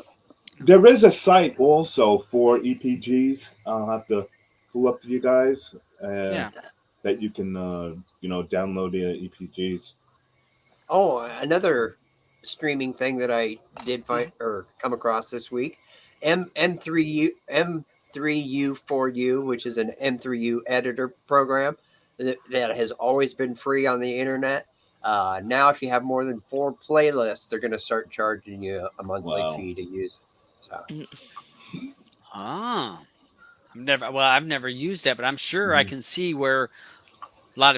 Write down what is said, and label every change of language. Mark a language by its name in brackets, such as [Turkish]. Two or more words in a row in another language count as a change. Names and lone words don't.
[English] There is a site also for EPGs. I'll have to pull up to you guys. That you can download the EPGs. Oh, another streaming thing that I did find or come across this week. M3U4U, which is an M3U editor program that has always been free on the internet. Now, if you have more than 4 playlists, they're going to start charging you a monthly fee to use it. So, I I've never used that, but I'm sure I can see where a lot of